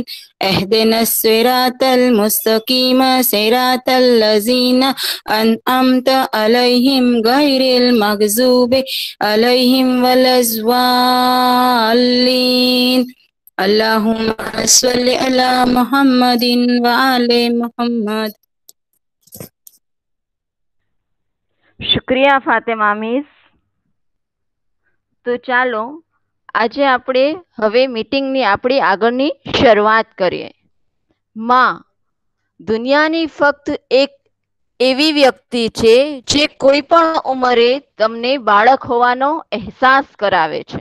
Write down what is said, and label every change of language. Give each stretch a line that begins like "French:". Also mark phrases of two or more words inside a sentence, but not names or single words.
Arabic: اهدنا الصراط المستقيم صراط الذين أنعمت عليهم غير المغضوب عليهم ولا الضالين. اللهم صل على محمد وعلى محمد.
Gujarati: શુક્રિયા ફાતિમા મિસ. તો ચાલો આજે આપણે હવે મીટિંગની આપણી આગળની શરૂઆત કરીએ. માં દુનિયાની ફક્ત એક એવી વ્યક્તિ છે જે કોઈ પણ ઉંમરે તમને બાળક હોવાનો અહેસાસ કરાવે છે.